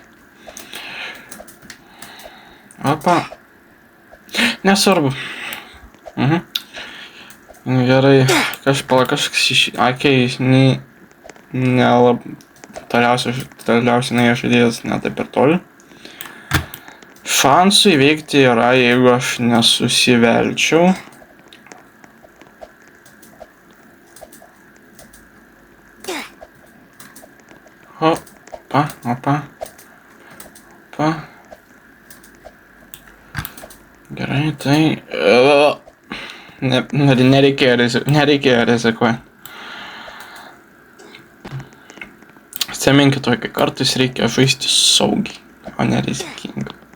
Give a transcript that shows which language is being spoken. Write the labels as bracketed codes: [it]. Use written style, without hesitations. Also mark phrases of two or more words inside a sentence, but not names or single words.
[lt] Opa, nesvarbu. Gerai, kažkas okei, toliausiai nuėjo žaidėjas ne taip ir toli. Šansų įveikti yra, jeigu aš nesusivelčiau. Opa, opa, opa. Gerai, tai... Nereikėjo rizikuoti. Atsiminkit, kai kartais reikia žaisti saugiai, o ne rizikingai.